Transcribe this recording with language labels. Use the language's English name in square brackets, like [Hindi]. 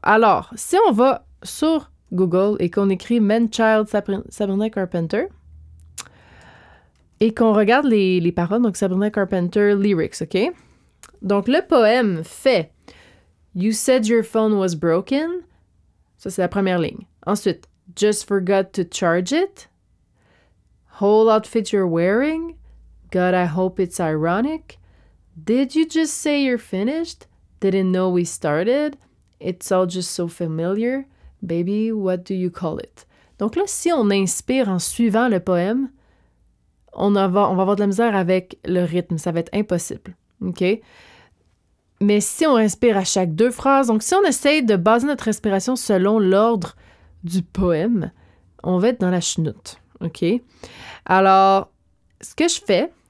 [French] Alors, si on va sur Google et qu'on écrit Man-Child Sabrina Carpenter et qu'on regarde les paroles, donc Sabrina Carpenter lyrics, OK? Donc, le poème fait [English] You said your phone was broken. [French] Ça, c'est la première ligne. Ensuite, [English] Just forgot to charge it. Whole outfit you're wearing. God, I hope it's ironic. Did you just say you're finished? Didn't know we started. It's all just so familiar. Baby, what do you call it? [French] Donc là, si on inspire en suivant le poème, on va avoir de la misère avec le rythme. Ça va être impossible. OK? Mais si on inspire à chaque 2 phrases, donc si on essaye de baser notre respiration selon l'ordre du poème, on va être dans la chenoute. OK? Alors, ce que je fais,